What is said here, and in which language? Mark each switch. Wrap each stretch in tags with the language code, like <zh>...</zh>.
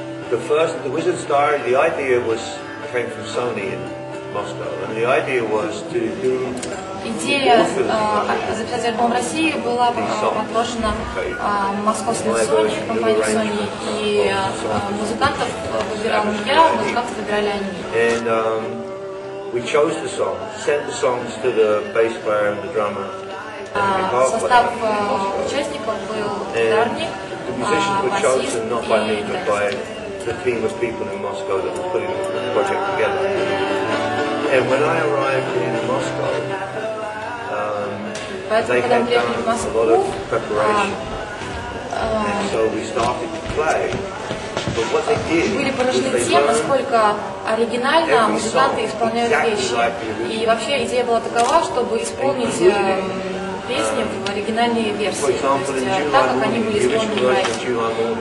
<en>The Wizard's Diary, the idea came from Sony in Moscow, and the idea was to do.</en> <ru>Идея записать альбом в России была подброшена московской Sony, компанией Sony, и музыкантов выбирал не я, музыкантов выбирали они.</ru> <en>And we chose the songs, sent the songs to the bass player and the drummer.</en> <ru>Состав участников был ударник, басист и</ru> <en>the team of people in Moscow that were putting the project together. And when I arrived in Moscow, they had done a lot of preparation, and so we started to play. But what they did</en> <ru>были поражены тем, насколько оригинально музыканты исполняют вещи. И вообще идея была такова, чтобы исполнить песни в оригинальной версии, то есть так, как они были исполнены в лайве.</ru>